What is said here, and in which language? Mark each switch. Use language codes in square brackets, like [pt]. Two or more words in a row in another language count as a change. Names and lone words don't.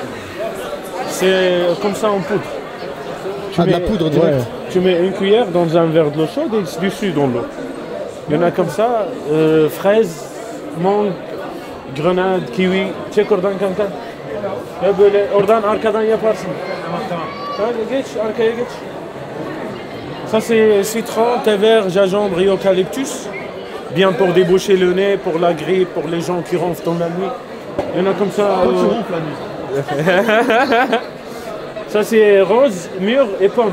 [fr] C'est comme ça en poudre. Ah, de la poudre direct. Ouais, tu mets une cuillère dans un verre de l'eau chaude et dessus dans l'eau. Il y en a comme ça, fraises, mangue, grenade, kiwi. [tr] Çek oradan kanka. Ya böyle oradan arkadan yaparsın. Tamam. Geç, arkaya geç. [fr] Ça c'est citron, thé vert, gingembre et eucalyptus. Bien pour déboucher le nez, pour la grippe, pour les gens qui ronflent dans la nuit. Il y en a comme ça. Ça c'est rose, mûre et pomme.